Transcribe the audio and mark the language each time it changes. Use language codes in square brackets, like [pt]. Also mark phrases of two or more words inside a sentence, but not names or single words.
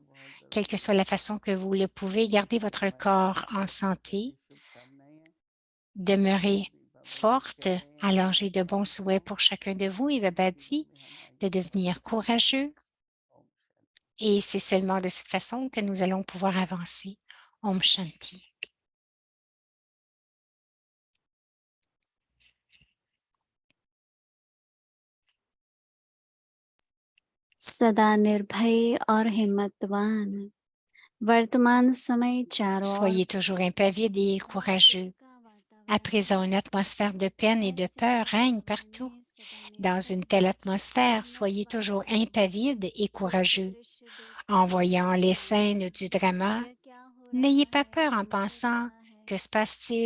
[fr] Quelle que soit la façon que vous le pouvez, gardez votre corps en santé. Demeurez forte. Alors, j'ai de bons souhaits pour chacun de vous. Et Baba dit de devenir courageux. Et c'est seulement de cette façon que nous allons pouvoir avancer. Om Shanti. [hi] सदा निर्भय और हिम्मतवान वर्तमान समय चारों ओर [fr] Soyez toujours impavides et courageux. À présent, une atmosphère de peine et de peur règne partout. Dans une telle atmosphère, soyez toujours impavides et courageux. En voyant les scènes du drama, n'ayez pas peur en pensant « Que se passe-t-il?